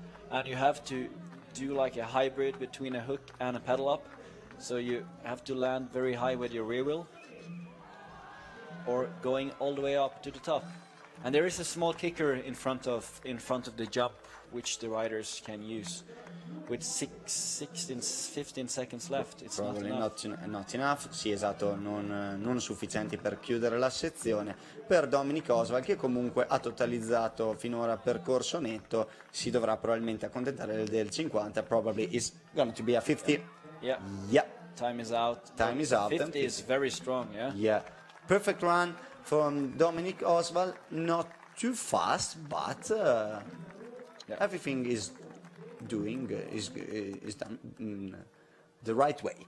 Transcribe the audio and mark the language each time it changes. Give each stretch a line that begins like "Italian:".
English: And you have to do like a hybrid between a hook and a pedal up. So you have to land very high with your rear wheel, or going all the way up to the top. And there is a small kicker in front of the jump, which the riders can use. With 15 seconds left, it's probably not enough. Not enough.
Italian: Sì, esatto, non sufficienti per chiudere la sezione per Dominic Oswald, che comunque ha totalizzato finora percorso netto. Si dovrà probabilmente accontentare del 50.
English: Probably is going to be a 50. Yeah. Time is out. 50 is very strong. Yeah. Perfect run from Dominic Oswald. Not too fast, but everything is done the right way.